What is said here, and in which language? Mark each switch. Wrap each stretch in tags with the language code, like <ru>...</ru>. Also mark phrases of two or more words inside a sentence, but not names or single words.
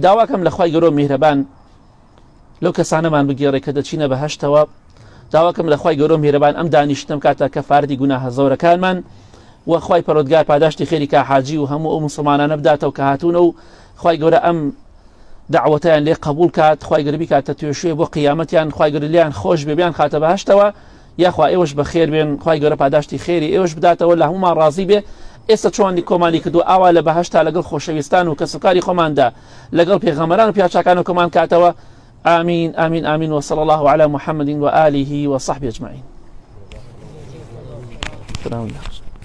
<ckb>داواکەم لە خوای گەورە میهرەبان لەو کەسانەمان بگێڕێ کە دەچینە بەهەشتەوە، داواکەم لە خوای گەورە میهرەبان ئەم دانیشتم کاتە کەفارەتی گوناهە زۆرەکانمان، و خوای پەروەردگار پاداشتی خێری کا حاجی و هەموو ئەو موسڵمانانە بداتەوە کە هاتوونە و خوای گەورە ئەم دعوەتیان لێ قبول کات، خوای گەورە بیکاتە توێشوێ بۆ قیامەتیان، خوای گەورە لیان خۆش بێ خاتە بەهەشتەوە، یاخوا ئێوەش بەخێر بێن، خوای گەورە پاداشتی خێری ئێوەش بداتەوە، لە هەمومان ڕازی بێ. ئێستا چۆن کۆمانی کردو ئاوا لە بەهەشتا لەگەڵ خۆشەویستان و کەسوکاری خۆماندا لەگەڵ پێغەمبەران و پیاچاکان و کۆمان کاتەوە.</ckb> <ar>آمین آمین آمین وصلى الله على محمد وآله وصحبه أجمعين.</ar>